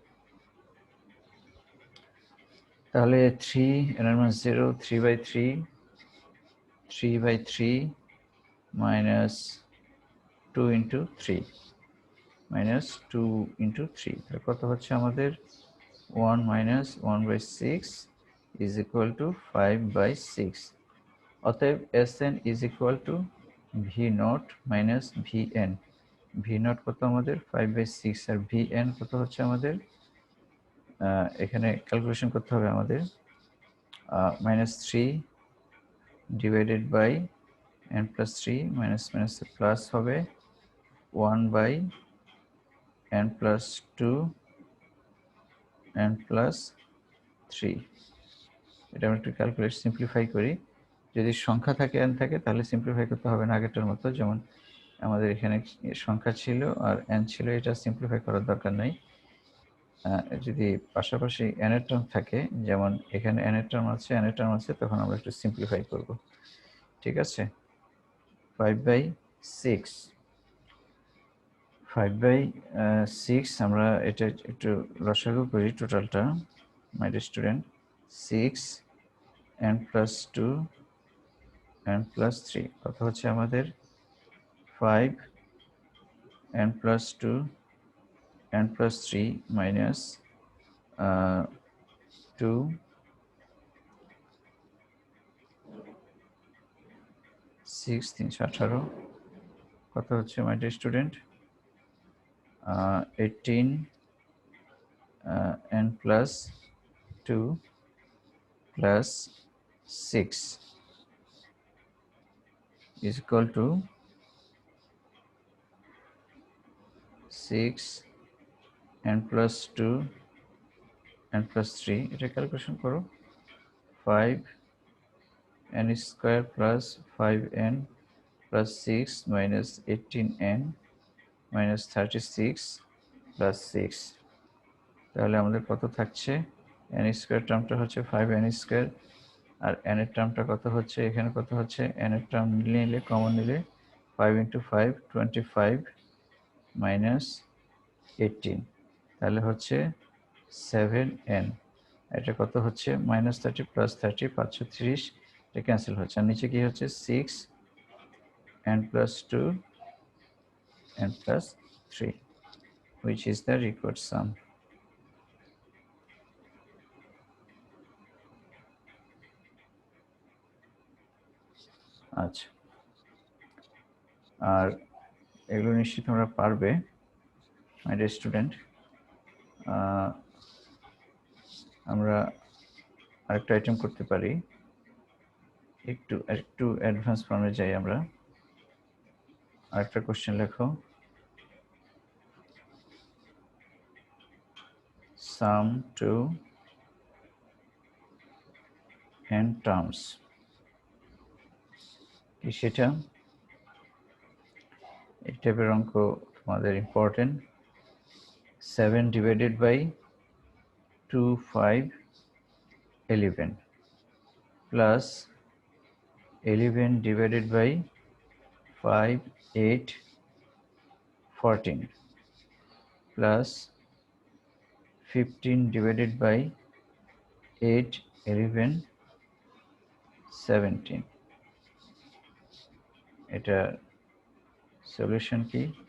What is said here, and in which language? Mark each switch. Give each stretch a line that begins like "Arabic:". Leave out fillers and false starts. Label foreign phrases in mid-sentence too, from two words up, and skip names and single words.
Bangla: তাহলে 3 n এর মান 0, 3/3, 3/3
English: minus 2 into 3, minus 2 into 3,
Bangla: তাহলে কত হচ্ছে আমাদের 1
English: minus 1 by 6 is equal to 5 by 6. অতএব Sn is equal to V naught minus Vn. V naught
Bangla: কত আমাদের 5 by 6 আর Vn কত হচ্ছে আমাদের এখানে ক্যালকুলেশন করতে হবে আমাদের
English: -3 divided by n plus 3 minus minus plus
Bangla: হবে
English: 1 by n plus 2 n plus 3.
Bangla: এটা আমরা একটু
English: calculate simplify
Bangla: করি। যদি সংখ্যা থাকে n থাকে তাহলে সিম্পলিফাই করতে হবে না আগেরটার মতো, যেমন আমাদের এখানে সংখ্যা ছিল আর n ছিল, এটা সিম্পলিফাই করার দরকার নাই। যদি পাশাপাশি n এর টার্ম থাকে, যেমন এখানে n এর টার্ম আছে n এর টার্ম আছে, তখন আমরা একটু সিম্পলিফাই করব। ঠিক আছে, 5/6 5/6 আমরা এটা একটু লসাগু করি টোটালটা
English: my student. 6 n plus 2 n plus 3
Bangla: কত হচ্ছে আমাদের
English: 5 n plus 2 n plus 3 minus 2 6 318
Bangla: কত হচ্ছে
English: my dear student 18 n plus 2 plus 6 is equal to 6 n plus 2 n plus 3,
Bangla: এটা ক্যালকুলেশন করো
English: 5 n square plus 5n plus 6 minus 18n minus 36 plus 6,
Bangla: তাহলে আমাদের কত থাকছে n স্কয়ার টার্মটা হচ্ছে 5n স্কয়ার আর n এর টার্মটা কত হচ্ছে এখানে কত হচ্ছে n এর টার্ম নিলে কমন নিলে
English: 5 into 5 25 minus 18,
Bangla: তাহলে হচ্ছে 7n। এটা কত হচ্ছে -30 plus 30 530, এটা ক্যান্সেল হচ্ছে আর নিচে কি হচ্ছে
English: 6 n plus 2 n plus 3 which is the required sum.
Bangla: আচ্ছা, আর এগুলো নিশ্চিত তোমরা পারবে
English: my dear student.
Bangla: আমরা আরেকটা আইটেম করতে পারি, একটু অ্যাডভান্স ফর্মে যাই আমরা। আরেকটা কোশ্চেন লেখো,
English: sum to n terms,
Bangla: কি সেটা? এই টাইপের অঙ্ক তোমাদের ইম্পর্টেন্ট।
English: 7 divided by 2 5 11 plus 11 divided by 5 8 14 plus 15 divided by 8 11 17,
Bangla: এটা সলিউশন কি?